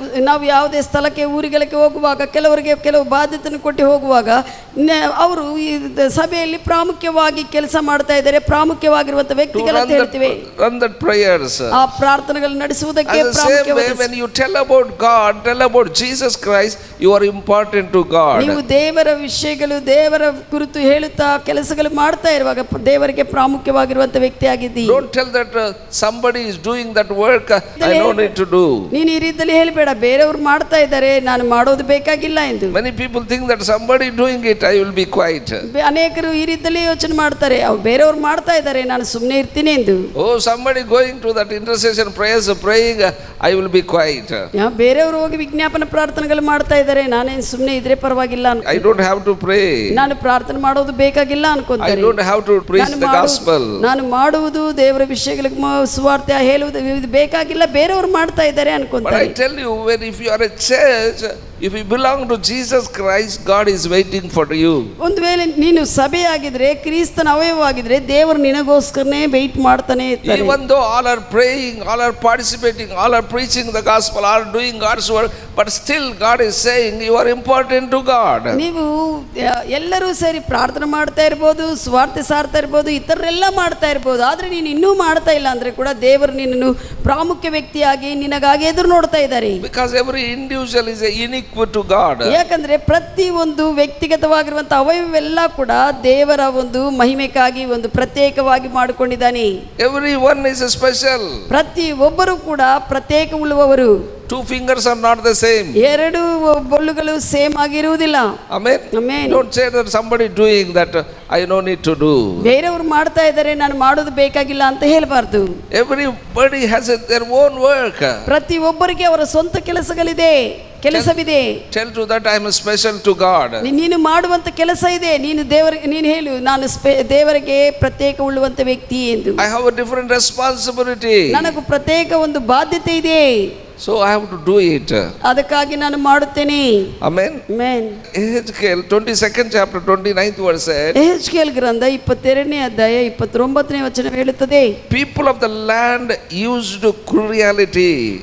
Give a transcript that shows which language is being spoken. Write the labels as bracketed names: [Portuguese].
[Kannada] ನಾವು ಯಾವುದೇ ಸ್ಥಳಕ್ಕೆ, ಊರುಗಳಿಗೆ ಹೋಗುವಾಗ ಕೆಲವರಿಗೆ ಕೆಲವು ಬಾಧ್ಯತೆಯನ್ನು ಕೊಟ್ಟು ಹೋಗುವಾಗ ಅವರು ಈ ಸಭೆಯಲ್ಲಿ ಪ್ರಾಮುಖ್ಯವಾಗಿ ಕೆಲಸ ಮಾಡ್ತಾ ಇದ್ದಾರೆ, ಪ್ರಾಮುಖ್ಯವಾಗಿರುವಂತ ವ್ಯಕ್ತಿಗಳಂತ ಹೇಳ್ತೀವಿ. [English] That prayers. [Kannada] ಆ ಪ್ರಾರ್ಥನೆಗಳನ್ನು ನಡೆಸುವುದಕ್ಕೆ [English] And the same way, when you tell about God, tell about Jesus Christ, you are important to God. [Kannada] ನೀವು ದೇವರ ವಿಷಯಗಳು, ದೇವರ ಕುರಿತು ಹೇಳುತ್ತಾ ಕೆಲಸಗಳು ಮಾಡ್ತಾ ಇರುವಾಗ ದೇವರಿಗೆ ಪ್ರಾಮುಖ್ಯವಾಗಿರುವಂತ ವ್ಯಕ್ತಿ ಆಗಿದ್ದೀ. [English] Don't tell that somebody is doing that work, I don't need to do. [Kannada] ನೀನು ಈ ರೀತಿಯಲ್ಲಿ ಹೇಳಬೇಡ, ಬೇರೆಯವರು ಮಾಡ್ತಾ ಇದ್ದಾರೆ ನಾನು ಮಾಡೋದು ಬೇಕಾಗಿಲ್ಲ ಎಂದು. [English] Many people think that somebody doing it, I will be quiet. [Kannada] ಅನೇಕರು ಈ ರೀತಿಯಲ್ಲಿ ಯೋಚನೆ ಮಾಡ್ತಾರೆ, ಬೇರೆಯವರು ಮಾಡ್ತಾ ಇದ್ದಾರೆ ನಾನು ಸುಮ್ಮನೆ ಇರ್ತೀನಿ ಎಂದು. [English] Oh, somebody going to that intercession prayers, praying, I will be quiet. [Kannada] ಬೇರೆಯವರು ಹೋಗಿ ವಿಜ್ಞಾಪನ ಪ್ರಾರ್ಥನೆಗಳು ಮಾಡ್ತಾ ಇದ್ದಾರೆ, ನಾನೇನು ಸುಮ್ಮನೆ ಇದ್ರೆ ಪರವಾಗಿಲ್ಲ, [English] I don't have to pray. [Kannada] ನಾನು ಪ್ರಾರ್ಥನೆ ಮಾಡೋದು ಬೇಕಾಗಿಲ್ಲ [English] I [Kannada] ಅನ್ಕೊಂತಾರೆ. [English] don't have to preach the gospel. [Kannada] ನಾನು ಮಾಡುವುದು ದೇವರ ವಿಷಯಗಳಿಗೆ ಸುವಾರ್ತೆ ಹೇಳುವುದು ಇದು ಬೇಕಾಗಿಲ್ಲ, ಬೇರೆಯವರು ಮಾಡ್ತಾ ಇದ್ದಾರೆ [English] But [Kannada] ಅನ್ಕೊಂತಾರೆ. [English] I tell you, when if you are a church, if you belong to Jesus Christ, God is waiting for you. [Kannada] ಒಂದು ವೇಳೆ ನೀನು ಸಭೆಯಾಗಿದ್ರೆ, ಕ್ರಿಸ್ತನ ಅವಯವವಾಗಿದ್ರೆ ದೇವರು ನಿನಗೋಸ್ಕರನೇ ವೆಯ್ಟ್ ಮಾಡ್ತಾನೆ ಇರ್ತಾರೆ. [English] Even though all are praying, all are participating, all are preaching the gospel, all are doing God's work, but still God is saying you are important to God. [Kannada] ನೀವು ಎಲ್ಲರೂ ಸೇರಿ ಪ್ರಾರ್ಥನೆ ಮಾಡ್ತಾ ಇರ್ಬೋದು, ಸ್ವಾರ್ಥ ಸಾರ್ತಾ ಇರ್ಬೋದು, ಇತರರೆಲ್ಲ ಮಾಡ್ತಾ ಇರ್ಬೋದು, ಆದ್ರೆ ನೀನು ಇನ್ನೂ ಮಾಡ್ತಾ ಇಲ್ಲ ಅಂದ್ರೆ ಕೂಡ ದೇವರು ನಿನ್ನನ್ನು ಪ್ರಾಮುಖ್ಯ ವ್ಯಕ್ತಿಯಾಗಿ ನಿನಗಾಗಿ ಎದುರು ನೋಡ್ತಾ ಇದ್ದಾರೆ. [English] Because every individual is unique to God. [Kannada] ಯಾಕಂದ್ರೆ ಪ್ರತಿ ಒಂದು ವ್ಯಕ್ತಿಗತವಾಗಿರುವಂತಹ ಅವಯವೆಲ್ಲ ಕೂಡ ದೇವರ ಒಂದು ಮಹಿಮೆಗಾಗಿ ಒಂದು ಪ್ರತ್ಯೇಕವಾಗಿ ಮಾಡಿಕೊಂಡಿದ್ದಾನೆ. [English] Everyone is special. [Kannada] ಪ್ರತಿ ಒಬ್ಬರು ಕೂಡ ಪ್ರತ್ಯೇಕ ಉಳ್ಳುವವರು. [English] Two fingers are not the same. [Kannada] ಎರಡು ಬೆರಳುಗಳು ಸೇಮ್ ಆಗಿರುವುದಿಲ್ಲ. [English] Amen. Amen. Don't say that somebody doing that I no need to do. [Kannada] ಬೇರೆಯವರು ಮಾಡ್ತಾ ಇದ್ದಾರೆ ನಾನು ಮಾಡೋದು ಬೇಕಾಗಿಲ್ಲ ಅಂತ ಹೇಳಬಾರ್ದು. [English] Everybody has their own work. [Kannada] ಪ್ರತಿ ಒಬ್ಬರಿಗೆ ಅವರ ಸ್ವಂತ ಕೆಲಸಗಳಿದೆ, ಕೆಲಸವಿದೆ. [English] Tell to that I am special to God. [Kannada] ನೀನು ಮಾಡುವಂತ ಕೆಲಸ ಇದೆ, ನೀನು ಹೇಳು ನಾನು ದೇವರಿಗೆ ಪ್ರತ್ಯೇಕ ಉಳ್ಳುವಂತ ವ್ಯಕ್ತಿ ಎಂದು. [English] I have a different responsibility. [Kannada] ನನಗೂ ಪ್ರತ್ಯೇಕ ಒಂದು ಬಾಧ್ಯತೆ ಇದೆ. [English] So I have to do it. [Kannada] ಅದಕ್ಕಾಗಿ ನಾನು ಮಾಡುತ್ತೇನೆ. [English] Amen. Amen. Ezekiel 22nd chapter 29th verse said, [Kannada] ಯೆಹೆಜ್ಕೇಲ್ ಗ್ರಂಥ 22ನೇ ಅಧ್ಯಾಯ 29ನೇ ವಚನ ಹೇಳುತ್ತದೆ, [English] people of the land used cruelty.